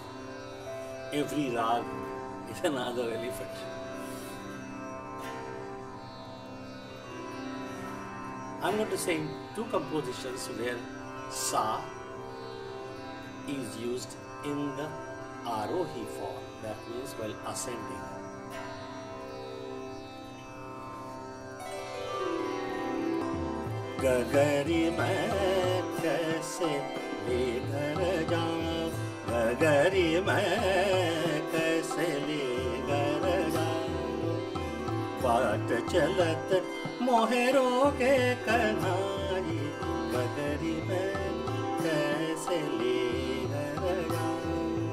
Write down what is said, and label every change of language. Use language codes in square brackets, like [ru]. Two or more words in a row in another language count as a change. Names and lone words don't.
[en] Every rag is another elephant. I'm going to sing two compositions where sa is used in the arohi form, that means while ascending. [hi] गगरी मैं कैसे ले घर जाऊं, गगरी मैं कैसे ले घर जाऊं, बाट चलत मोहे रोके कन्हाई, गगरी मैं कैसे ले घर जाऊं,